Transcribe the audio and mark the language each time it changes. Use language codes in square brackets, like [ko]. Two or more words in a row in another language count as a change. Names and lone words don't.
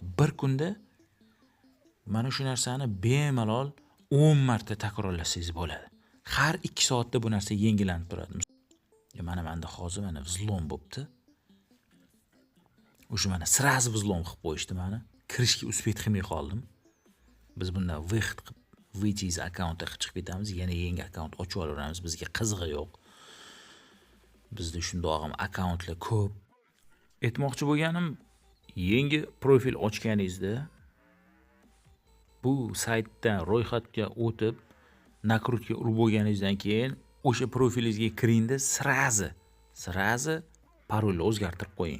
[uz] Bir kunda mana shu narsani bemalol 10 marta takrorlasangiz bo'ladi. Har 2 soatda bu narsa yangilanib turadi. Mana menda hozir mana vzlom bo'pti. O'sha mana sirazi vzlom qilib qo'yishdi meni. Kirishga uspet qilmay qoldim. Biz bundan выход qilib [ru] выйти из аккаунта [uz] chiqib ketamiz. Yana yangi akkaunt ochib olaveramiz. Bizga qizig'i yo'q. Bizda shundoq ham akkauntlar ko'p. Aytmoqchi bo'lganim, yangi profil ochganingizda bu saytdan ro'yxatga o'tib, nakrutka urib bo'lganingizdan keyin o'sha profilingizga kiringda sirazi parolni o'zgartirib qo'ying.